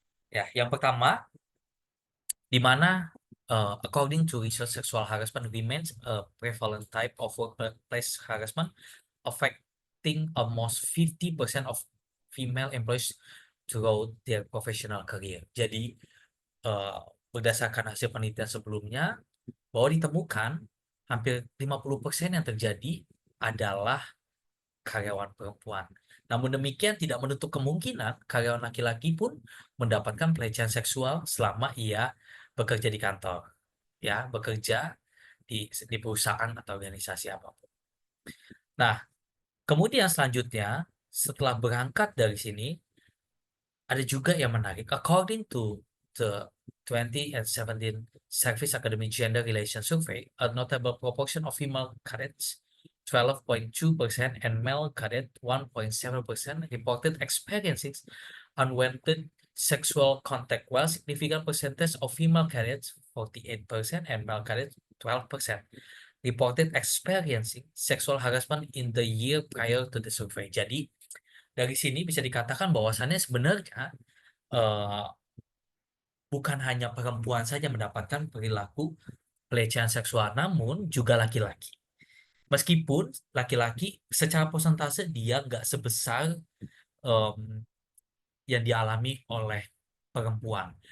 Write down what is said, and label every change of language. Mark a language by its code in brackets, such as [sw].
[id] Ya, yang pertama, di mana [en] according to research, sexual harassment remains a prevalent type of workplace harassment affecting almost 50% of female employees throughout their professional career. [id] Jadi, eh, berdasarkan hasil penelitian sebelumnya, bahwa ditemukan hampir 50% yang terjadi adalah karyawan perempuan. Namun demikian tidak menutup kemungkinan karyawan laki-laki pun mendapatkan pelecehan seksual selama ia bekerja di kantor, ya, bekerja di perusahaan atau organisasi apapun. Nah, kemudian selanjutnya setelah berangkat dari sini ada juga yang menarik. [en] According to the 2017 Service Academy Gender Relations Survey, a notable proportion of female cadets, 12.2%, and male cadet, 1.7%, reported experiencing unwanted sexual contact, while significant percentage of female cadets, 48%, and male cadets, 12%, reported experiencing sexual harassment in the year prior to the survey. [id] Jadi, dari sini bisa dikatakan bahwasannya sebenarnya eh, bukan hanya perempuan saja mendapatkan perilaku pelecehan seksual, namun juga laki-laki. Meskipun laki-laki secara persentase dia nggak sebesar em, yang dialami oleh perempuan.